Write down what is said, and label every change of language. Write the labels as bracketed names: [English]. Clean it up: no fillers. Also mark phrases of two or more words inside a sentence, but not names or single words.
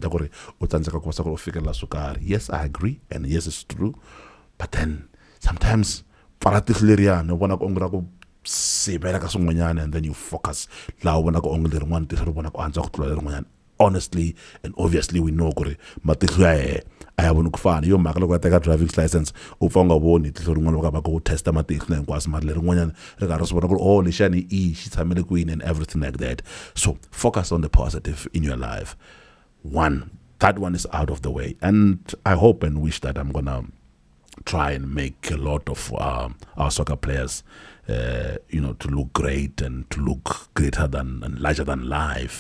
[English] yes, I agree, and yes, it's true, but then sometimes and then you focus honestly and obviously we know I have [Tsonga] yo maka loko teka [English] driving license [Tsonga] u pfa nga voni tihlo rin'wana loko va ku testa matihlo hinkwaswo mara leri rin'wanyana ri karhi swi vona ku ri lexani xi tshamele kwini [English] and everything like that. So focus on the positive in your life. That one is out of the way, and I hope and wish that I'm gonna try and make a lot of our soccer players to look great and to look greater than and larger than life.